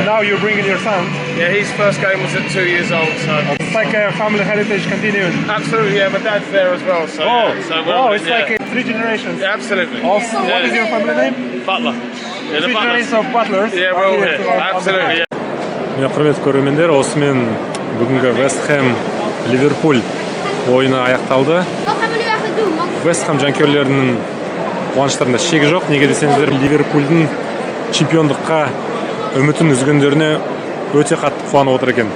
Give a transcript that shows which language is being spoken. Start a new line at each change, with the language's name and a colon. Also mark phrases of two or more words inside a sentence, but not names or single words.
English: And now you're bringing your son? Yeah, his first game was at 2 years old, so... It's like a family heritage continuing. Absolutely, yeah, my dad's there as well, so... It's like 3 generations. Yeah, absolutely. Also, what is your family name? Butler. Yeah, the 3 generations of butlers? Yeah, we're all here. Absolutely, yeah.
Kazakh: Құрметті көрермендер, осымен бүгінгі ВестХэм Ливерпуль ойыны аяқталды. ВестХэм жанкүйерлерінің қуаныштарында шегі жоқ. Неге десеңіздер, Ливерпульдің чемпиондыққа үмітін үзгендеріне өте қатты қуанып отыр екен.